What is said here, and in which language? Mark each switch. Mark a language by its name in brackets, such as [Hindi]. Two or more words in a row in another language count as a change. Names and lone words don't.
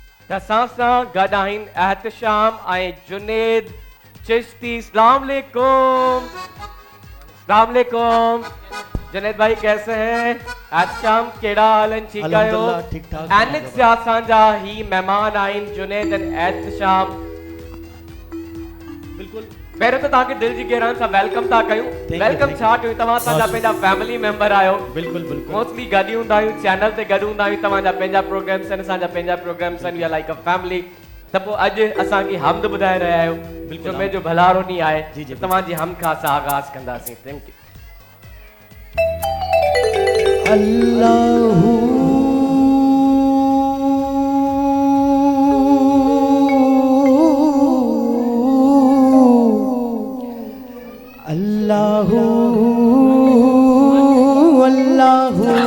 [Sindhi] तसासा गदाइन एहतशाम ऐं जुनेद चिश्ती। [Arabic] السلام عليكم. السلام عليكم. [Urdu] جنید بھائی کیسے ہیں? [Sindhi] एहतशाम केड़ा हालन ठीक आयो? ठीक ठाक। एनिक से असांजा ही मेहमान आइन जुनेद एंड एहतशाम। बिल्कुल पहिरियों त तव्हांखे दिल जी गहराइयुनि सां वेलकम था कयूं। वेलकम छा कयूं, तव्हां असांजा पंहिंजा [English] family member [Sindhi] आहियो। बिल्कुल बिल्कुल मोस्टली गॾु हूंदा आहियूं, चैनल ते गॾु हूंदा आहियूं, तव्हांजा पंहिंजा प्रोग्राम्स आहिनि, असांजा पंहिंजा प्रोग्राम्स आहिनि, [English] We are like a family. [Sindhi] त पोइ अॼु असांखे हमद ॿुधाए रहिया आहियो। जुमे जो भलारो ॾींहुं आहे, तव्हांजी हम खां असां आगाज़ कंदासीं। [English] Thank you. [Arabic] الله الله الله